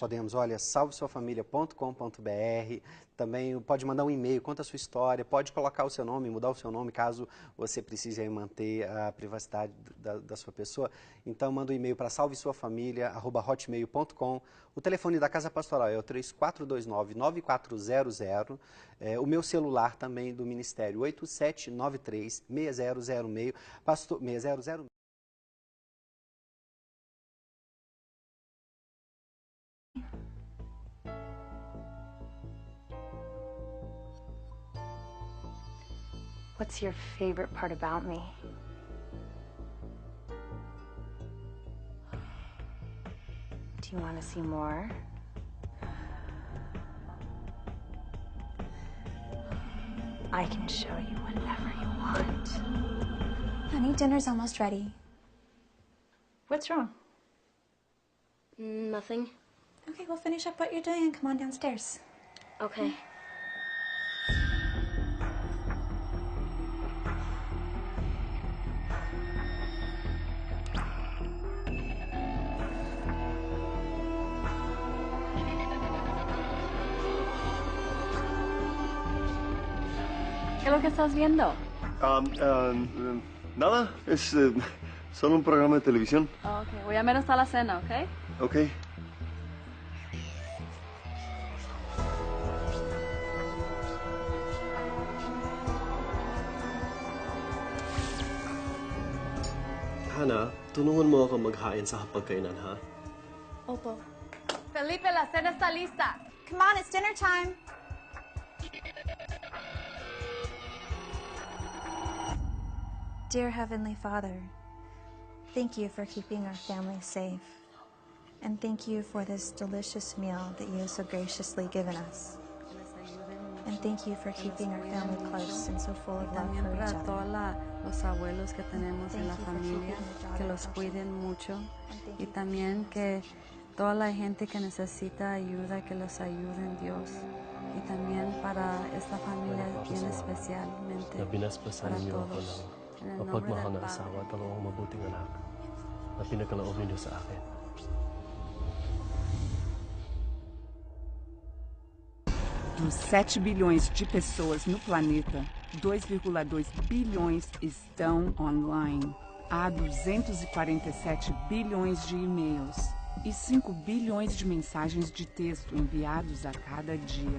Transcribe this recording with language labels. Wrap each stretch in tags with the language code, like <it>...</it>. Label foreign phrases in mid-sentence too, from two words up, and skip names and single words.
<pt>Podemos, olha, salvesuafamilia.com.br, também pode mandar um e-mail, conta a sua história, pode colocar o seu nome, mudar o seu nome, caso você precise aí manter a privacidade da sua pessoa. Então, manda um e-mail para salvesuafamilia@hotmail.com. O telefone da Casa Pastoral é o 3429-9400. O meu celular também do Ministério, 8793-6006. Pastor, 6006.</pt> <en>What's your favorite part about me? Do you want to see more? I can show you whenever you want. Honey, dinner's almost ready. What's wrong? Nothing. Okay, we'll finish up what you're doing and come on downstairs. Okay.</en> <es>¿Qué es lo que estás viendo? Nada, es solo un programa de televisión. Ok, voy a menos a la cena, ¿ok? Ok.</es> <tl>Hana, tulungan mo ako maghain sa hapagkainan, ha? Opo.</tl> <es>Felipe, la cena está lista.</es> <en>Come on, it's dinner time. Dear Heavenly Father, thank you for keeping our family safe. And thank you for this delicious meal that you have so graciously given us. And thank you for keeping our family close and so full of love for each</en> <es>Para</es> <en>other.</en> <es>todos los abuelos que tenemos en la familia, que los cuiden mucho. Y también que toda la gente que necesita ayuda, que los ayude en Dios. Y también para esta familia bien especialmente,</es> <tl>Na binasbasan niyo ako</tl> <es>todos.</es> <tl>ng</tl> <es>En el nombre</es> <tl>mapagmahal</tl> <es>del</es> <tl>na</tl> <es>Padre.</es> <tl>asawa at dalawang mabuting anak na pinagkaloob ninyo sa akin.</tl> <pt>Dos 7 bilhões de pessoas no planeta, 2,2 bilhões estão online. Há 247 bilhões de e-mails e 5 bilhões de mensagens de texto enviados a cada dia.</pt>